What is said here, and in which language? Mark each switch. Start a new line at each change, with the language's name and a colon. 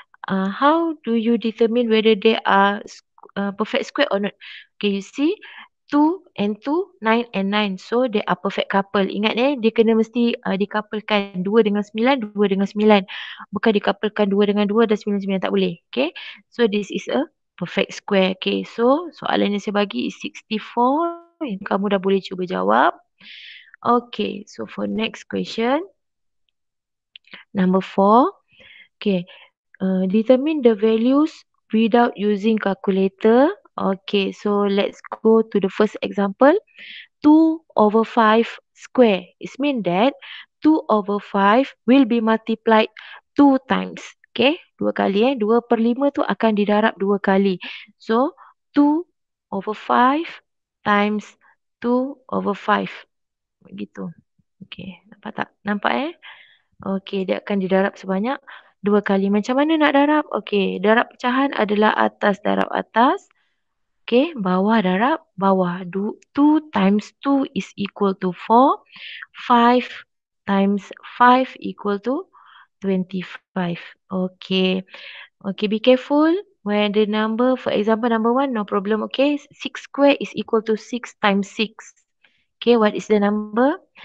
English: How do you determine whether they are perfect square or not? Okay, you see 2 and 2, 9 and 9. So, they are perfect couple.
Malay: Ingat dia kena mesti dikapalkan 2 dengan 9, 2 dengan 9. Bukan dikapalkan 2 dengan 2 dan 9, 9. Tak boleh.
English: Okay, so this is a perfect square.
Malay: Okay, so soalan yang saya bagi
English: is 64.
Malay: Kamu dah boleh cuba jawab.
English: Okay, so for next question, number 4. Okay, determine the values without using calculator. Okay, so let's go to the first example. 2/5 square. It means that 2/5 will be multiplied 2 times.
Malay: Okay, 2 kali 2/5 tu akan didarab 2 kali.
English: So, 2/5 times 2/5.
Malay: Begitu. Okay, nampak tak? Nampak Okey, dia akan didarab sebanyak 2 kali. Macam mana nak darab? Okey, darab pecahan adalah atas darab atas. Okey, bawah darab bawah.
English: 2 times 2 is equal to 4. 5 times 5 equal to 25. Okay. Okay, be careful when the number, for example, number 1, no problem. Okay, 6 square is equal to 6 times 6. Okay, what is the number?